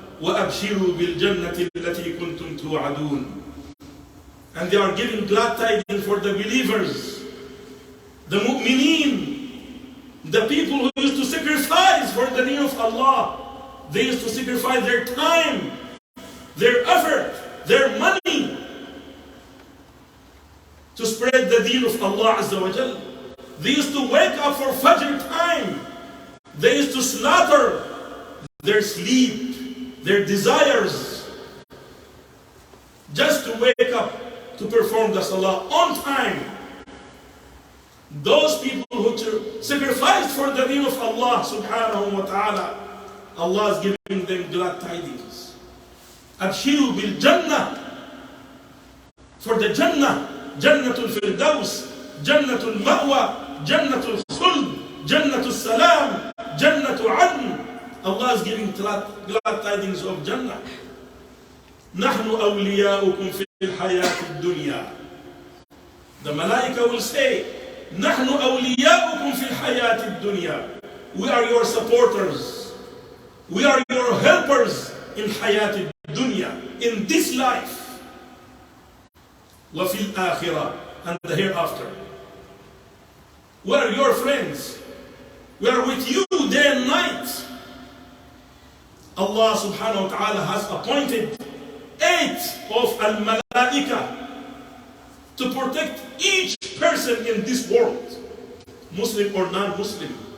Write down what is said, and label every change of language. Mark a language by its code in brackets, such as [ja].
[ar] وأبشروا بالجنة التي كنتم توعدون. [en] And they are giving glad tidings for the believers, the mu'mineen, the people who used to sacrifice for the deen of Allah. They used to sacrifice their time, their effort, their money to spread the deen of Allah Azza wa Jal. They used to wake up for Fajr time. They used to slaughter their sleep, their desires, just to wake up to perform the Salah on time. Those people who sacrificed for the deen of Allah subhanahu wa ta'ala, Allah is giving them glad tidings. [ar] Abshiru bil Jannah. [en] For the Jannah, Jannatul Firdaus, Jannatul Ma'wa, Jannatul Khuld, Jannatul Salam, Jannatul Adn. Allah is giving glad tidings of Jannah. [ar] نحن أولياؤكم في الحياة الدنيا. [en] The Malaika will say, [ar] نحن أولياؤكم في الحياة الدنيا. [en] We are your supporters. We are your helpers in [ar] حياة الدنيا, [en] in this life. [ar] وفي الآخرة, [en] and the hereafter. We are your friends. We are with you day and night. Allah subhanahu wa ta'ala has appointed 8 of al-malaika to protect each person in this world, Muslim or non-Muslim.